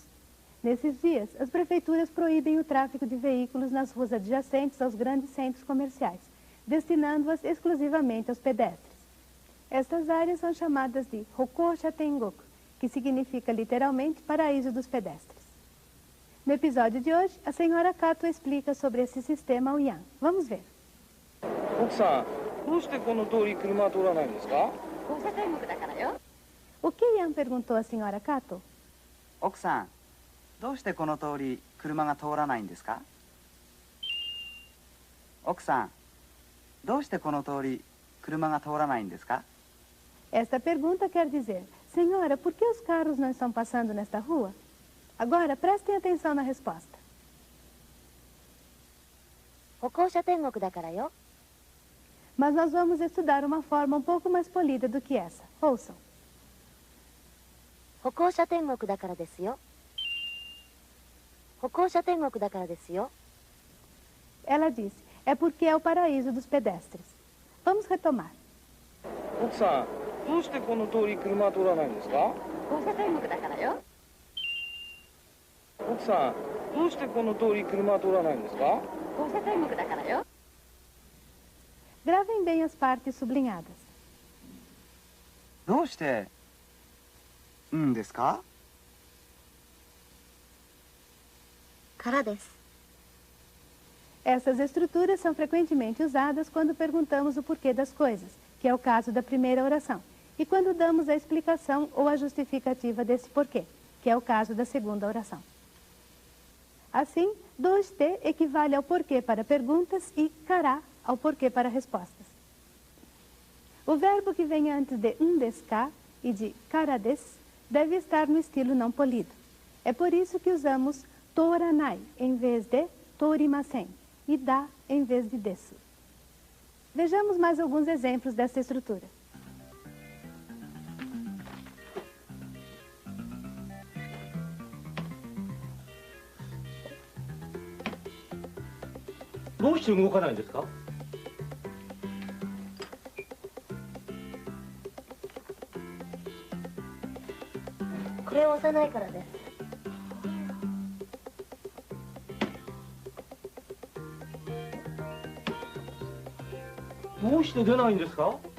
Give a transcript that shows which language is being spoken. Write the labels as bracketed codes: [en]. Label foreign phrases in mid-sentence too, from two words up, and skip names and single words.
[pt] Nesses dias, as prefeituras proíbem o tráfego de veículos nas ruas adjacentes aos grandes centros comerciais, destinando-as exclusivamente aos pedestres. Estas áreas são chamadas de [ja] 歩行者天国, [pt] que significa literalmente paraíso dos pedestres. No episódio de hoje, a senhora Kato explica sobre esse sistema ao Ian. Vamos ver. [ja] 奥さん、どうしてこの通り車は通らないんですか？放射天国だからよ。 [pt] O que Ian perguntou à senhora Kato? 奥さん、どうしてこの通り車が通らないんですか？奥さん、どうしてこの通り車が通らないんですか？ Esta pergunta quer dizer, senhora, por que os carros não estão passando nesta rua? Agora, prestem atenção na resposta. [ja] 歩行者天国だからよ。 [pt] Mas nós vamos estudar uma forma um pouco mais polida do que essa. Ouçam. [ja] 歩行者天国だからですよ。歩行者天国だからですよ。 [pt] Ela disse, é porque é o paraíso dos pedestres. Vamos retomar. [ja] 奥さん、どうしてこの通り車は通らないんですか？放射天国だからよ。奥さん、どうしてこの通り車は通らないんですか？放射天国だからよ。 [pt] Gravem bem as partes sublinhadas. [ja] どうしてんですか？からです。 [pt] Essas estruturas são frequentemente usadas quando perguntamos o porquê das coisas, que é o caso da primeira oração, e quando damos a explicação ou a justificativa desse porquê, que é o caso da segunda oração. Assim, doste equivale ao porquê para perguntas e kara ao porquê para respostas. O verbo que vem antes de [ja] ですか [pt] e de [ja] からです [pt] deve estar no estilo não polido. É por isso que usamos toranai em vez de torimasen e da em vez de desu. Vejamos mais alguns exemplos dessa estrutura. Por que não está mexendo? [ja] これを押さないからです。どうして出ないんですか？